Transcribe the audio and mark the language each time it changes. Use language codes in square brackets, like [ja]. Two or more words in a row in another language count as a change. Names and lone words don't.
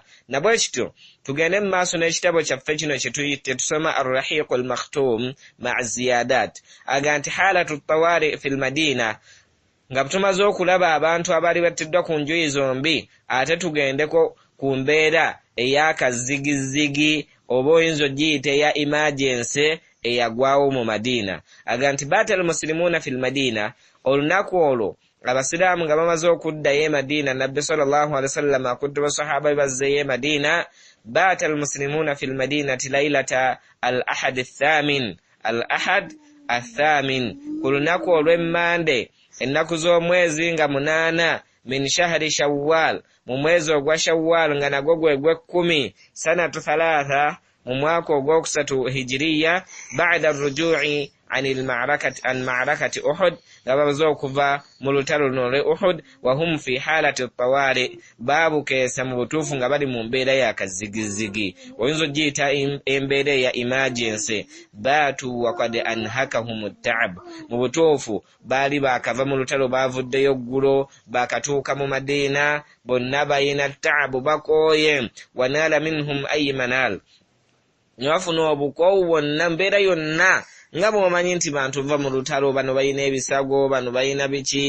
[lg] Nabwe kityo tugende mu maaso n'ekitabo kyaffe kino kye tusoma ar-rahiq al-makhtum [ar] مع زيادات [lg] aga nti [ar] حالة الطوارئ في المدينة [lg] nga tumaze okulaba abantu abaali battiddwa ku njuyi zombi ate tugendeko ku mbeera ey'akazigizigi oba oyinza ogiyita eya emergency eyagwawo mu Madina. Aga nti [ar] بات المسلمون في المدينة [lg] olunaku olwo abasiraamu nga bamaze okuddayo e Madina nabbi [ar] صلى الله عليه وسلم [lg] akudde basahaba bazzeeyo e Madina [ar] بات المسلمون في المدينة ليلة الأحد الثامن [lg] ku lunaku olw'emmande ennaku z'omwezi nga 8 [ar] من شهر شوال [lg] mu mwezi ogwa shawwal nga nagwo gwe gw'ekkumi sanatu 3 mu mwaka ogwokusatu [ar] هجرية بعد الرجوع عن معركة أحد [lg] nga bamaze okuva mu lutalo luno lwe Uhud [ar] وهم في حالة الطوارئ [lg] baabukeesa mu butuufu nga bali mu mbeera y'akazigizigi oyinza ogiyita embeera ya emergency [ar] باتوا وقد أنهكهم التعب [lg] mu butuufu baali baakava mu lutalo baavuddeyo ggulo baakatuuka mu Madina bonna bayina ta'abu bakooye [ar] ونال منهم أي منال [lg] nwafuna obukoowu bwonna mbeera yonna nga bw'omanyi nti bantu va mu lutalo bano bayina ebisago bano bayina biki